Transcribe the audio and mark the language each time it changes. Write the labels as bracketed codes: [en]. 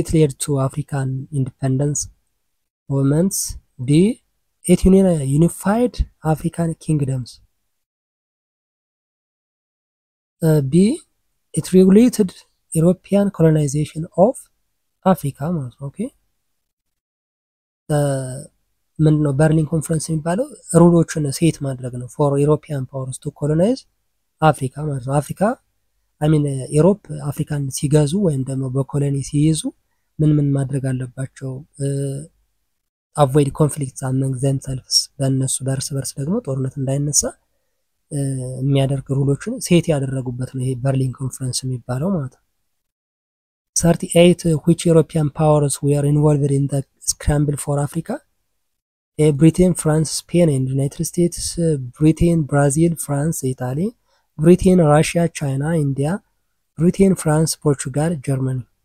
[en] It led to African independence movements. D. It unified African kingdoms. B. It regulated European colonization of Africa. Okay. [am] ምንድነው በርሊን ኮንፈረንስ የሚባለው? ሩሎችን ሴት ማድረግ ነው [en] ፎር ዩሮፒያን ፓወርስ ቱ ኮሎናይዝ አፍሪካ [am] ማለት ነው። አፍሪካ ዩሮፕ አፍሪካን ሲገዙ ወይም ደግሞ በኮሎኒ ሲይዙ ምን ማድረግ አለባቸው? [en] አቮይድ ኮንፍሊክትስ አመንግ ዘምሰልፍስ፣ [am] በእነሱ በእርስ በርስ ደግሞ ጦርነት እንዳይነሳ የሚያደርግ ሩሎችን ሴት ያደረጉበት ነው ይሄ በርሊን ኮንፈረንስ የሚባለው ማለት ነው። 38 [en] which European powers were involved in the scramble for Africa? Britain, France, Spain and United States. Britain, Brazil, France, Italy. Britain, Russia, China, India. Britain, France, Portugal, Germany.